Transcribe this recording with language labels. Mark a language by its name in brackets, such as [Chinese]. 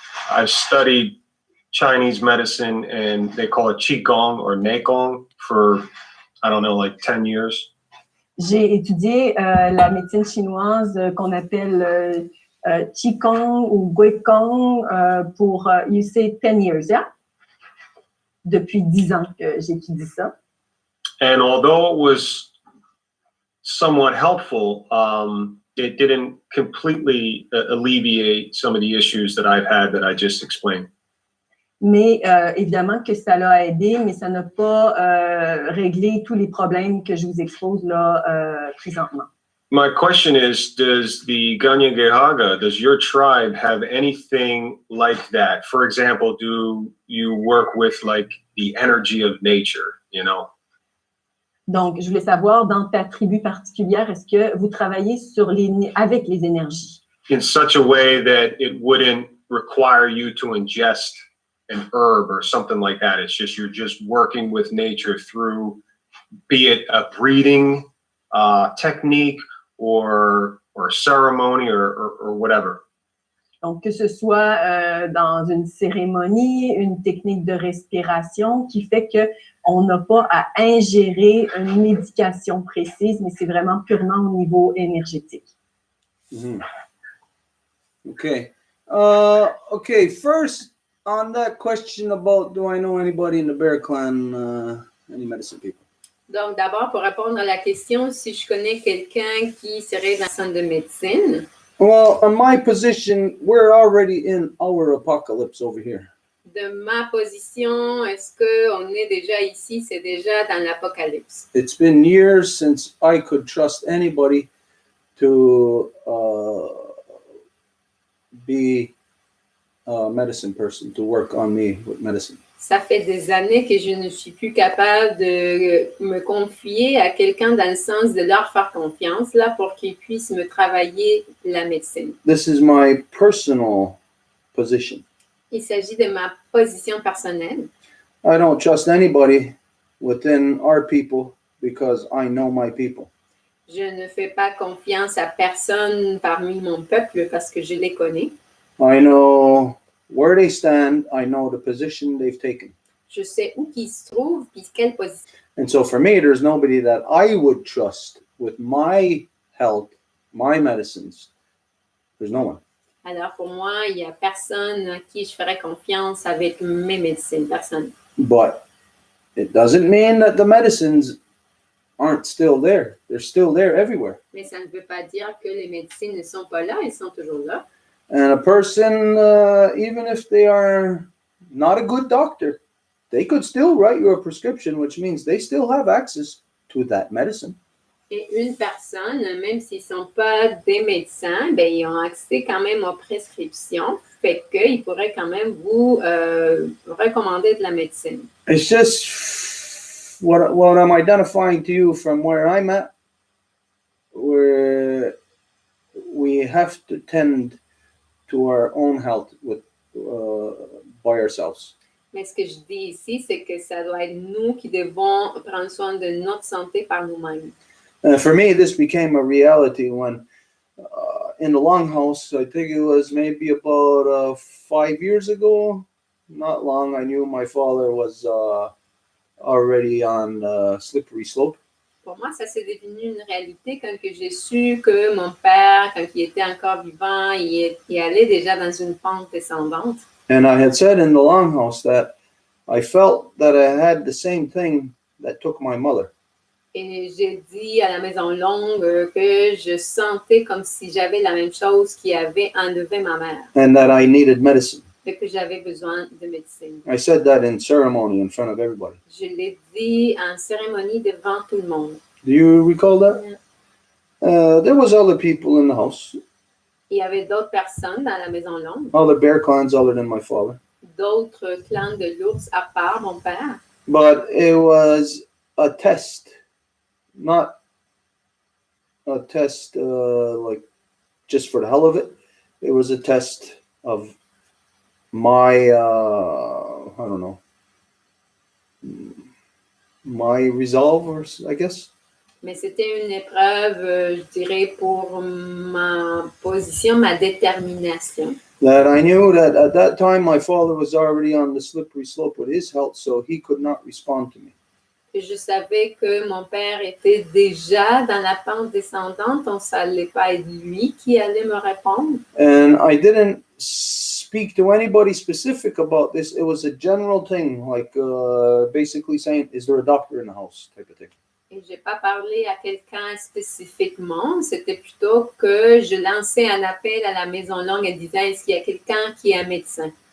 [English] I've studied Chinese medicine and they call it Qigong or Neigong for, I don't know, like 10 years. [French] J'ai étudié la médecine chinoise qu'on appelle Qigong ou Guikong pour, [English] you say 10 years, yeah? [French] Depuis 10 ans que j'étudie ça. [English] And although it was somewhat helpful, it didn't completely alleviate some of the issues that I've had that I just explained. [French] Mais évidemment que ça l'a aidé, mais ça n'a pas réglé tous les problèmes que je vous expose là présentement. [English] My question is, does the Ganyangehaga, does your tribe have anything like that? For example, do you work with like the energy of nature, you know? [French] Donc, je voulais savoir, dans ta tribu particulière, est-ce que vous travaillez avec les énergies? [English] In such a way that it wouldn't require you to ingest an herb or something like that. It's just, you're just working with nature through, be it a breathing technique or ceremony or whatever. [French] Donc, que ce soit dans une cérémonie, une technique de respiration qui fait qu'on n'a pas à ingérer une médication précise, mais c'est vraiment purement au niveau énergétique. Mm-hmm. Okay. [English] Okay, first, on that question about do I know anybody in the Bear Clan, any medicine people? [French] Donc, d'abord, pour répondre à la question, si je connais quelqu'un qui serait dans le centre de médecine. [English] Well, on my position, we're already in our apocalypse over here. [French] De ma position, est-ce qu'on est déjà ici? C'est déjà dans l'apocalypse. [English] It's been years since I could trust anybody to be a medicine person, to work on me with medicine. [French] Ça fait des années que je ne suis plus capable de me confier à quelqu'un dans le sens de leur faire confiance là, pour qu'ils puissent me travailler la médecine. [English] This is my personal position. [French] Il s'agit de ma position personnelle. [English] I don't trust anybody within our people because I know my people. [French] Je ne fais pas confiance à personne parmi mon peuple parce que je les connais. [English] I know where they stand. I know the position they've taken. [French] Je sais où ils se trouvent puis quelle position. [English] And so for me, there's nobody that I would trust with my health, my medicines. There's no one. [French] Alors pour moi, il n'y a personne à qui je ferais confiance avec mes médecines, personne. [English] But it doesn't mean that the medicines aren't still there. They're still there everywhere. [French] Mais ça ne veut pas dire que les médecines ne sont pas là, elles sont toujours là. [English] And a person, even if they are not a good doctor, they could still write you a prescription, which means they still have access to that medicine. [French] Et une personne, même s'ils ne sont pas des médecins, ben, ils ont accès quand même aux prescriptions, fait qu'ils pourraient quand même vous recommander de la médecine. [English] It's just what I'm identifying to you from where I'm at, where we have to tend to our own health by ourselves. [French] Mais ce que je dis ici, c'est que ça doit être nous qui devons prendre soin de notre santé par nous-mêmes. [English] For me, this became a reality when in the Longhouse, I think it was maybe about 5 years ago, not long, I knew my father was already on slippery slope. [French] Pour moi, ça s'est devenu une réalité quand que j'ai su que mon père, quand il était encore vivant, il allait déjà dans une pente descendante. [English] And I had said in the Longhouse that I felt that I had the same thing that took my mother. [French] Et j'ai dit à la Maison Longue que je sentais comme si j'avais la même chose qui avait enlevé ma mère. [English] And that I needed medicine. [French] Et que j'avais besoin de médecine. [English] I said that in ceremony in front of everybody. [French] Je l'ai dit en cérémonie devant tout le monde. [English] Do you recall that? There was other people in the house. [French] Il y avait d'autres personnes dans la Maison Longue. [English] Other bear clans other than my father. [French] D'autres clans de l'ours à part mon père. [English] But it was a test. Not a test like just for the hell of it. It was a test of my, I don't know, my resolve, I guess. [French] Mais c'était une épreuve, je dirais, pour ma position, ma détermination. [English] That I knew that at that time my father was already on the slippery slope with his health, so he could not respond to me. [French] Je savais que mon père était déjà dans la pente descendante, donc ça n'allait pas être lui qui allait me répondre. [English] And I didn't speak to anybody specific about this. It was a general thing, like basically saying, is there a doctor in the house, type of thing. [French] Et je n'ai pas parlé à quelqu'un spécifiquement, c'était plutôt que je lançais un appel à la Maison Longue et disant, est-ce qu'il y a quelqu'un qui est un médecin?